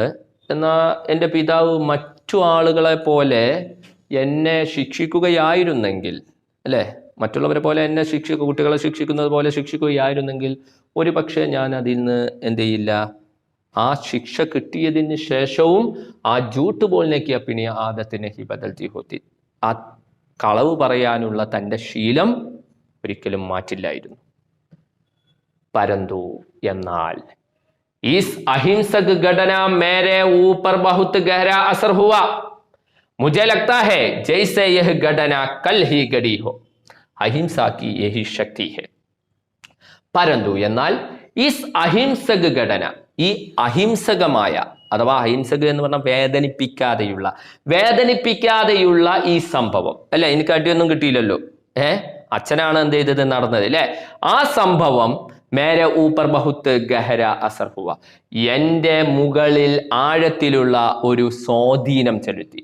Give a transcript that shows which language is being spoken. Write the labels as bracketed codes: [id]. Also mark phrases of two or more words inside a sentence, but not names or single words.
[ml] എന്നാൽ എൻ്റെ പിതാവ് മറ്റു ആളുകളെ പോലെ എന്നെ ശിക്ഷിക്കുകയായിരുന്നെങ്കിൽ, അല്ലേ, മറ്റുള്ളവരെ പോലെ എന്നെ കുട്ടികളെ ശിക്ഷിക്കുന്നത് പോലെ ശിക്ഷിക്കുകയായിരുന്നെങ്കിൽ ഒരു പക്ഷേ ഞാൻ അതിൽ നിന്ന് എന്ത് ചെയ്യില്ല, ആ ശിക്ഷ കിട്ടിയതിന് ശേഷവും ആ [hi] झूठ बोलने की अपनी आदत ने ही बदलती होती, [ml] ആ കളവ് പറയാനുള്ള തൻ്റെ ശീലം ഒരിക്കലും മാറ്റില്ലായിരുന്നു. [hi] പരന്തു, എന്നാൽ इस अहिंसक घटना मेरे ऊपर बहुत गहरा असर हुआ. मुझे लगता है जैसे यह घटना कल ही घटी हो. अहिंसा की यही शक्ति है. [ml] परंतु എന്നാൽ [hi] इस अहिंसक घटना, [ml] ഈ അഹിംസകമായ അഥവാ അഹിംസക എന്ന് പറഞ്ഞാൽ വേദനിപ്പിക്കാതെയുള്ള ഈ സംഭവം അല്ലെ, എനിക്ക് അടിയൊന്നും കിട്ടിയില്ലല്ലോ. അച്ഛനാണ് എന്ത് ചെയ്തത്, നടന്നത് അല്ലെ. ആ സംഭവം [hi] मेरे ऊपर बहुत गहरा असर हुआ, [ml] എൻ്റെ മുകളിൽ ആഴത്തിലുള്ള ഒരു സ്വാധീനം ചെലുത്തി.